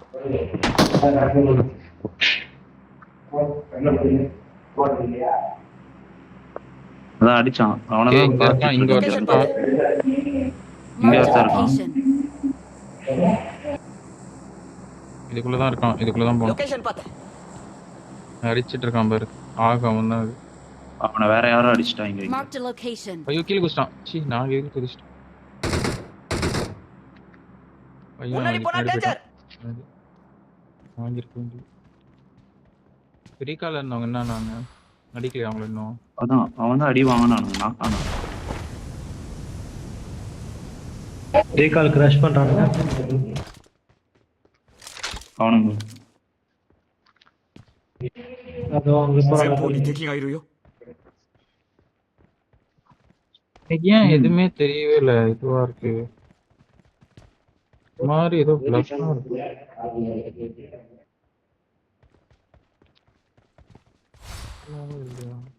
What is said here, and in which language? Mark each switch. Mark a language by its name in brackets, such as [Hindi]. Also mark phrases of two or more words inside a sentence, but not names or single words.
[Tamil] அதான் அடிச்சான். ஏய், இங்க இருக்கான், இங்க லொகேஷன் ஒருத்தன் பாத்து. இங்க [English] Marked a [Tamil] ஒருத்தன் இருக்கான். [English] location. [Tamil] இதுக்குள்ளதான் இருக்கான். இதுக்குள்ளதான் போகணும். லொகேஷன் பாத்து. அடிச்சிட்டு இருக்கான் பாரு. ஆக அவன் தான் அது. அவனை வேற யாரும் அடிச்சிட்டாங்க. [English] Marked a location. [Tamil] ஐயோ கீழே குதிச்சிட்டான். சீ நான் கீழே குதிச்சிட்டேன். ஐயோ முன்னாடி போனா டேஞ்சர். வாங்கிருக்கேன். ரீகால் இருந்தவங்க என்ன நாங்க அடிக்கலையா அவங்கள இன்னும்? அதான் அவன் தான் அடி வாங்கினானுங்க. நாக்கானா [English] recall crash [Tamil] பண்றானுங்க. அவனுங்க. அதோ அங்க [Japanese] 前方に [Tamil] போறாங்க. [Japanese] 敵がいるよ。 [Tamil] எனக்கு ஏன் எதுவுமே தெரியவே இல்லை. இதுவா இருக்கு மாதிரி ஏதோ பிளஸ்ஸா இருக்கு. இல்லையா?